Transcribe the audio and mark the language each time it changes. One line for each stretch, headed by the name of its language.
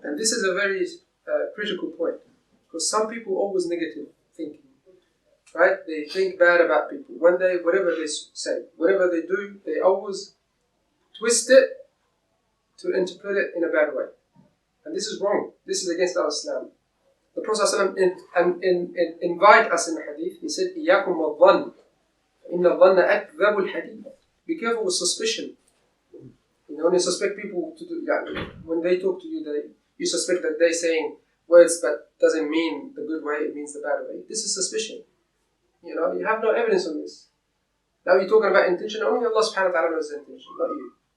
English: And this is a very critical point, because some people always negative thinking, right? They think bad about people. Whatever they say, whatever they do, they always twist it to interpret it in a bad way. And this is wrong. This is against our Islam. The Prophet ﷺ invite us in the hadith. He said,
Arabic: إِيَّاكُمْ وَالظَّنِّ إِنَّ الظَّنَّ أَكْذَبُ الْحَدِيثِ.
English: Be careful with suspicion. You know, when you suspect people to do, when they talk to you, you suspect that they're saying words that doesn't mean the good way, it means the bad way. This is suspicion. You know, you have no evidence on this. Now you're talking about intention, only Allah subhanahu wa ta'ala knows the intention, not you.